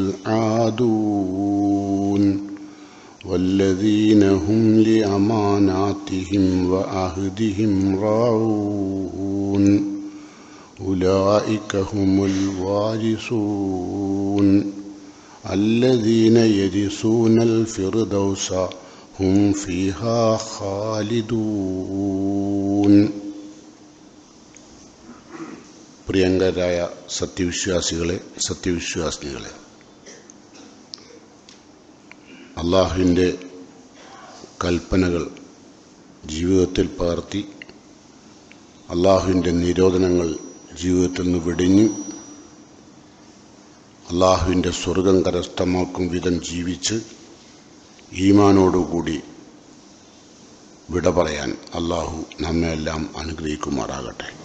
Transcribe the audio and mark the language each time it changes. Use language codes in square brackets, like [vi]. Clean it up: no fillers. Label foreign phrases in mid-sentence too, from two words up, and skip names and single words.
[ar] العادون والذين هم لأماناتهم وعهدهم راعون أولئك هم الوارثون الذين يرثون الفردوس هم فيها خالدون. [ml] പ്രിയങ്കരായ സത്യവിശ്വാസികളെ, അള്ളാഹുവിൻ്റെ കൽപ്പനകൾ ജീവിതത്തിൽ പകർത്തി അള്ളാഹുവിൻ്റെ നിരോധനങ്ങൾ ജീവിതത്തിൽ നിന്ന് വെടിഞ്ഞ് അള്ളാഹുവിൻ്റെ സ്വർഗം കരസ്ഥമാക്കും വിധം ജീവിച്ച് ഈമാനോടുകൂടി വിട പറയാൻ അള്ളാഹു നമ്മെല്ലാം അനുഗ്രഹിക്കുമാറാകട്ടെ.